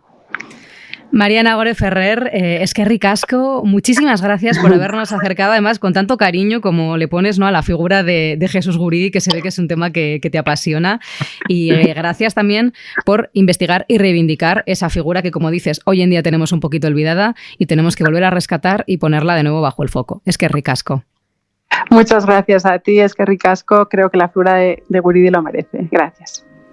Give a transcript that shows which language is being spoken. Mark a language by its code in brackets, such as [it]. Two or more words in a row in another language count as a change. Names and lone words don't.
[eu] María Nagore Ferrer, eskerrik asko, [es] muchísimas gracias por habernos acercado, además con tanto cariño como le pones, ¿no?, a la figura de Jesús Guridi, que se ve que es un tema que te apasiona, y gracias también por investigar y reivindicar esa figura que, como dices, hoy en día tenemos un poquito olvidada y tenemos que volver a rescatar y ponerla de nuevo bajo el foco. [eu] Eskerrik asko. [es] Muchas gracias a ti, [eu] eskerrik asko, [es] creo que la figura de Guridi lo merece. Gracias.